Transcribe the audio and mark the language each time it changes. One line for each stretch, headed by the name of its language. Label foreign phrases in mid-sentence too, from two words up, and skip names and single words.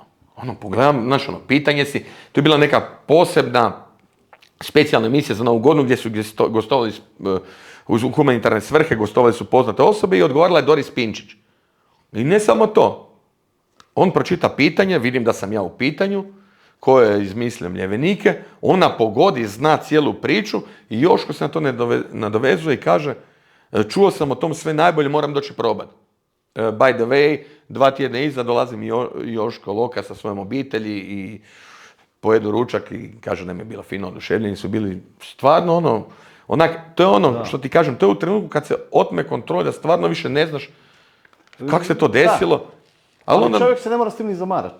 Croatian: Pogledam, znaš, pitanje si, to je bila neka posebna specijalna emisija za Novu godinu gdje su gostovali uz humanitarne svrhe, gostovali su poznate osobe i odgovorila je Doris Pinčić. I ne samo to. On pročita pitanje, vidim da sam ja u pitanju, ko je izmislio Mljevenike, ona pogodi, zna cijelu priču i Joško se na to nadovezuje i kaže, čuo sam o tom sve najbolje, moram doći probati.
English: By the way,
Croatian: 2 tjedna iza dolazim i Joško Loka sa svojom obitelji i pojedu ručak i kaže da mi je bilo fino oduševljeni, su bili stvarno to je ono što ti kažem, to je u trenutku kad se otme kontrola, da stvarno više ne znaš kako se to desilo. Ali čovjek se ne mora s tim ni zamarati.